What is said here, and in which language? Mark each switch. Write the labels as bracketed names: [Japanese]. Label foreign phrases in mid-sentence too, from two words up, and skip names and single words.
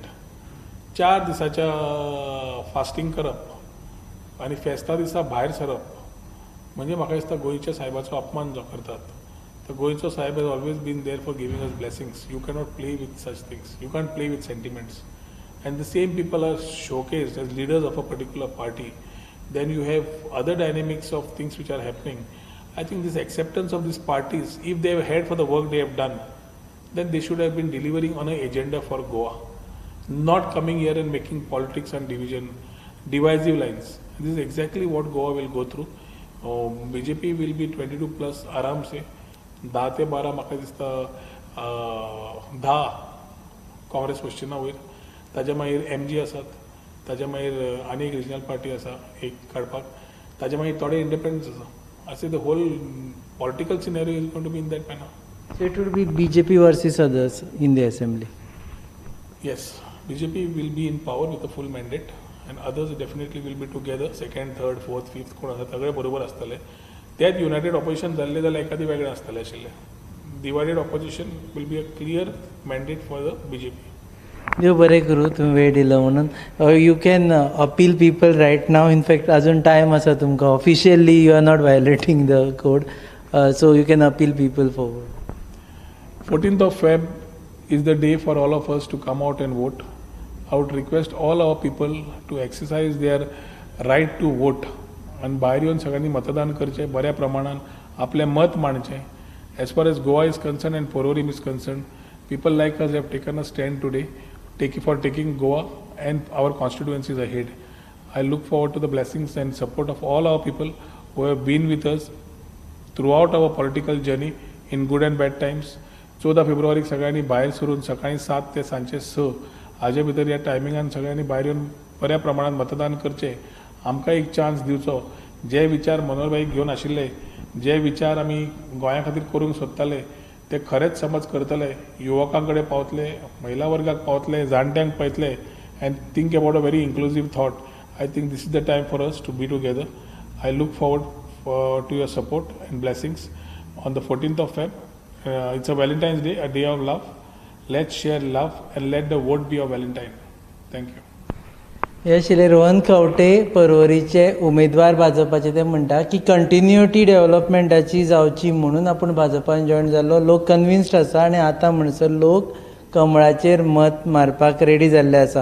[Konkani] 4 दिसाच्या फास्टींग करप आनी फेस्ता दिसा भायर सरप म्हणजे म्हाका दिसता गोंयच्या साहेबाचो अपमान जो करतात. [English] तर गोंयचो साहेब has always been there for giving us blessings. You cannot play with such things, you can't play with sentiments. And the same people are showcased as leaders of a particular party. Then you have other dynamics of things which are happening. I think this acceptance of these parties, if they have had for the work they have done, then they should have been delivering on an agenda for Goa, not coming here and making politics and division, divisive lines. This is exactly what Goa will go through. BJP will be 22 plus [Hindi] आराम से. [Konkani] 10 ते 12 म्हाका दिसता 10 काँग्रेस पश्चिमा वयर. ताज्या मागीर MG आसात, ताज्या मागीर आनी एक रिजनल पार्टी आसा एक काडपाक, ताज्या मागीर थोडे इंडिपेंडन्स आसा. [English] असे the whole political scenario is going to be in that manner. So it would be BJP versus others in the assembly. Yes, BJP will be in power with a full mandate and others definitely will be together, second, third, fourth, fifth [Konkani] कोण आसा सगळे बरोबर आसतले. त्यात युनायटेड ऑपोजिशन जाल्ले जाल्यार एखादी वेगळें आसतलें आशिल्लें. [English] Divided opposition will be a clear mandate for the BJP. [Konkani] देव बरें करूं तुम्ही वेळ दिलो म्हणून. [English] You can appeal people right now. [Konkani] इनफॅक्ट अजून टायम आसा तुमकां. [English] Officially you are not violating the code, so you can appeal people forward. 14th of Feb is the day for all of us to come out and vote. I would request all our people to exercise their right to vote. [Konkani] आणि भायर येवन सगळ्यांनी मतदान करचें, बऱ्या प्रमाणान आपलें मत मांडचें. [English] As far as Goa is concerned and Porvorim is concerned, people like us have taken a stand today for taking Goa and our constituencies ahead. I look forward to the blessings and support of all our people who have been with us throughout our political journey in good and bad times. [Konkani] 14 फेब्रुवारीक सगळ्यांनी भायर सरून सकाळी 7 ते सांजे 6 हाजे भितर ह्या टायमिंगान सगळ्यांनी भायर येवन बऱ्या प्रमाणात मतदान करचें. आमकां एक चान्स दिवचो. जे विचार मनोहरभाईक घेवन आशिल्ले, जे विचार आमी गोंया खातीर करूंक सोदताले, ते खरेंच समज करतले, युवकां कडेन पावतले, महिला वर्गाक पावतले, जाणट्यांक पळयतले [English] and think about a very inclusive thought. I think this is the time for us to be together. I look forward to your support and blessings on the 14th of Feb. It's a Valentine's Day, a day of love. Let's share love and let the vote be a Valentine. Thank you. [Konkani] हे आशिल्ले रोहन खंवटे पर्वरीचे उमेदवार भाजपाचे. ते म्हणटा की कंटिन्युटी डेव्हलपमेंटाची जावची म्हणून आपूण भाजपान जॉयन जाल्लो. लोक कन्विन्स्ड आसा आनी आतां म्हणसर लोक कमळाचेर मत मारपाक रेडी जाल्ले आसा.